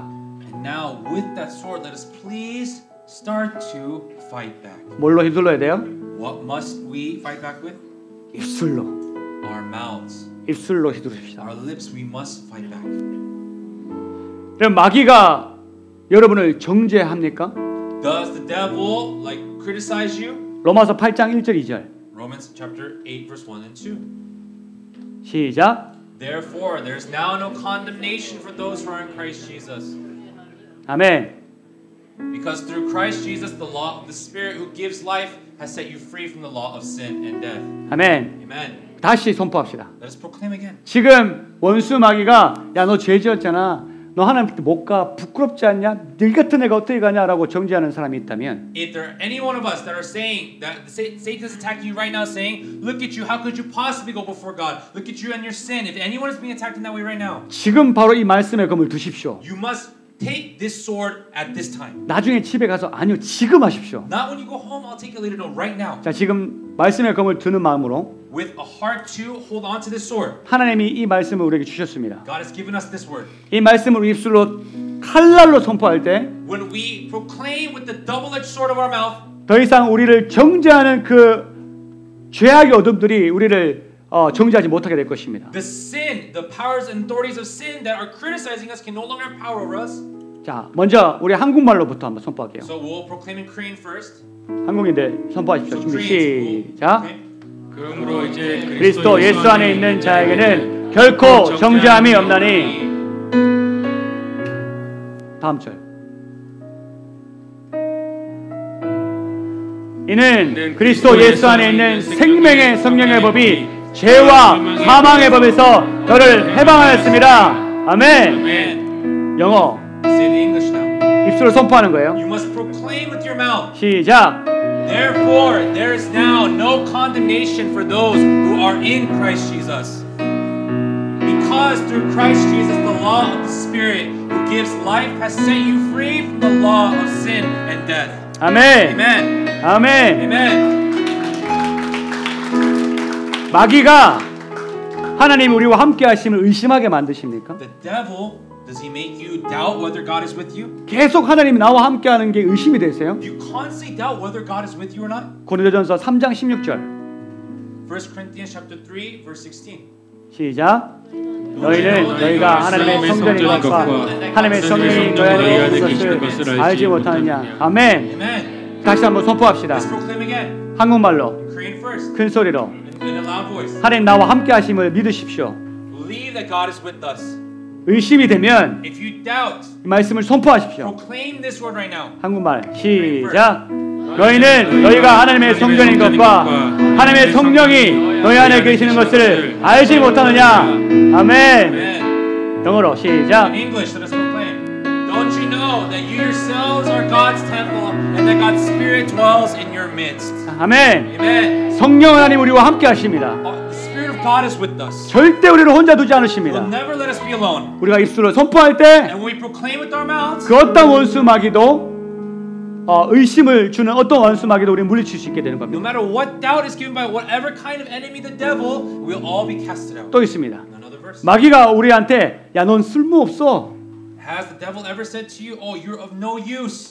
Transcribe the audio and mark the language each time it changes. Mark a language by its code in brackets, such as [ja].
[en] And now with that sword, let us please start to fight back. [ko] 뭘로 휘둘러야 돼요? [en] What must we fight back with? [ko] 입술로. [en] Our mouths. [ko] 입술로 휘두릅시다. [en] Our lips, we must fight back. [ko] 여러분 마귀가 여러분을 정죄합니까? [en] Does the devil criticize you? [ko] 로마서 8장 1절 2절. [en] Romans chapter 8 verse 1 and 2. [ko] 시작. [en] Therefore there is now no condemnation for those who are in Christ Jesus. [ko] 아멘. [en] Because through Christ Jesus the law of the Spirit who gives life has set you free from the law of sin and death. [ko] 아멘. [en] Amen. [ko] 다시 선포합시다. [en] Let us proclaim again. [ko] 지금 원수 마귀가 야 너 죄 지었잖아. 너 하나님께 못 가. 부끄럽지 않냐? 너 같은 애가 어떻게 가냐라고 정죄하는 사람이 있다면 [en] If there are any one of us that are saying that Satan is attacking you right now saying, look at you, how could you possibly go before God? Look at you and your sin. If anyone is being attacked in that way right now, [ko] 지금 바로 이 말씀의 검을 두십시오. [en] you must take this sword at this time. [ko] 나중에 집에 가서 아니요. 지금 하십시오. [en] Not when you go home, I'll take it later. No, right now. [ko] 자, 지금 말씀의 검을 드는 마음으로 [en] With a heart to hold on to this sword. [ko] 하나님이 이 말씀을 우리에게 주셨습니다. [en] God has given us this word. [ko] 이 말씀을 우리 입술로 칼날로 선포할 때 [en] When we proclaim with the double-edged sword of our mouth, [ko] 더 이상 우리를 정죄하는 그 죄악의 어둠들이 우리를 정죄하지 못하게 될 것입니다. [en] the sin, the powers and authorities of sin that are criticizing us can no longer have power over us. [ko] 자, 먼저 우리 한국말로부터 한번 선포할게요. [en] So we'll proclaim in Korean first. [ko] 한국인들 선포하십시오. 준비 시작. 그러므로 이제 그리스도 예수 안에 있는 자에게는 결코 정죄함이 없나니. 다음 절. 이는 그리스도 예수 안에 있는 생명의 성령의 법이 죄와 사망의 법에서 너를 해방하였습니다. 아멘. 영어. [en] Say it in English now. [ko] 입술로 선포하는 거예요. [en] You must proclaim with your mouth. [ko] 시작. [en] Therefore, there is now no condemnation for those who are in Christ Jesus. Because through Christ Jesus, the law of the Spirit who gives life has set you free from the law of sin and death. [ko] 아멘. [en] Amen. [ko] 아멘. [en] Amen. [ko] 마귀가 하나님 우리와 함께 하심을 의심하게 만드십니까? [en] The devil, does he make you doubt whether God is with you? [ko] 계속 하나님이 나와 함께 하는 게 의심이 되세요? [en] Do you constantly doubt whether God is with you or not? [ko] 고린도전서 3장 16절 [en] 1 Corinthians chapter 3 verse 16. [ko] 시작. 너희는 너희가 하나님의 성전인 것과 하나님의 성령이 너희 안에 있는 것을 알지 못하느냐. 아멘. [en] Amen. [ko] 다시 한번 선포합시다. [en] Let's proclaim again. [ko] 한국말로 [en] Korean first. [ko] 큰 소리로 [en] In a loud voice. [ko] 하나님 나와 함께 하심을 믿으십시오. [en] Believe that God is with us. [ko] 의심이 되면 [en] If you doubt, [ko] 이 말씀을 선포하십시오. [en] proclaim this word right now. [ko] 한국말 시작. 너희는 너희가 하나님의 성전인 것과 하나님의 성령이 너희 안에 계시는 것을 알지 못하느냐. 아멘. [en] Amen. [ko] 영어로 시작. [en] In English, let us proclaim. Don't you know that you yourselves are God's temple and that God's Spirit dwells in your midst? [ko] 아멘. [en] Amen. [ko] 성령 하나님 우리와 함께 하십니다. [en] The Spirit of God is with us. [ko] 절대 우리를 혼자 두지 [en] He [ko] 않으십니다. [en] will never let us be alone. [ko] 우리가 입술로 선포할 때 [en] And when we proclaim with our mouths, [ko] 그 어떤 원수 마귀도 의심을 주는 어떤 원수 마귀도 우리를 물리칠 수 있게 되는 [en] no [ko] 겁니다. [en] matter what doubt is given by whatever kind of enemy, the devil, we'll all be casted out. [ko] 또 있습니다. [en] Another verse. [ko] 마귀가 우리한테 야, 넌 쓸모없어. [en] Has the devil ever said to you, "Oh, you're of no use"?